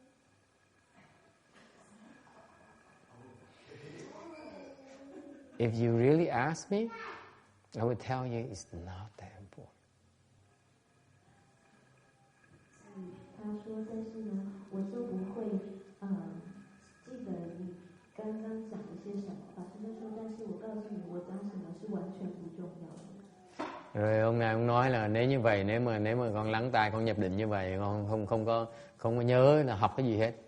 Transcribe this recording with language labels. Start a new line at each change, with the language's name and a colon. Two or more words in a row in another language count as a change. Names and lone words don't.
English: If you really ask me, I would tell you it's not that important.
Chinese: 他说：“但是呢，我就不会记得你刚刚讲了些什么。” 法师就说：“但是我告诉你，我讲什么是完全不重要的。”
Vietnamese: Rồi ông này ông nói là nếu như vậy, nếu mà con lắng tai con nhập định như vậy, con không có nhớ là học cái gì hết.